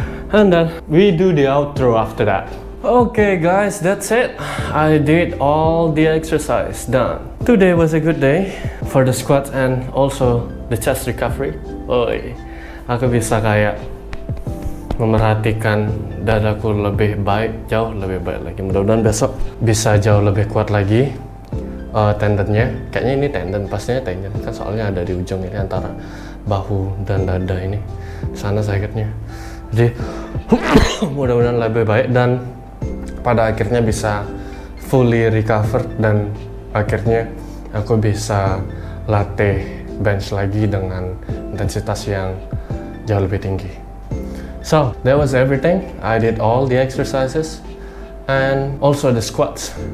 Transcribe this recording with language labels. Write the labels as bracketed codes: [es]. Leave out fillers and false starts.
[en] And then we do the outro after that. Okay guys, that's it. I did all the exercise done. Today was a good day for the squats and also the chest recovery. [id] Oi, aku bisa kayak memerhatikan dadaku lebih baik, jauh lebih baik lagi. Mudah-mudahan besok bisa jauh lebih kuat lagi. Tendonnya, kayaknya ini tendon, pastinya tendon kan, soalnya ada di ujung ini antara bahu dan dada ini. Sana sakitnya. Jadi mudah-mudahan lebih baik dan pada akhirnya bisa [en] fully recover [id] dan akhirnya aku bisa latih bench lagi dengan intensitas yang jauh lebih tinggi. [en] So that was everything. I did all the exercises and also the squats.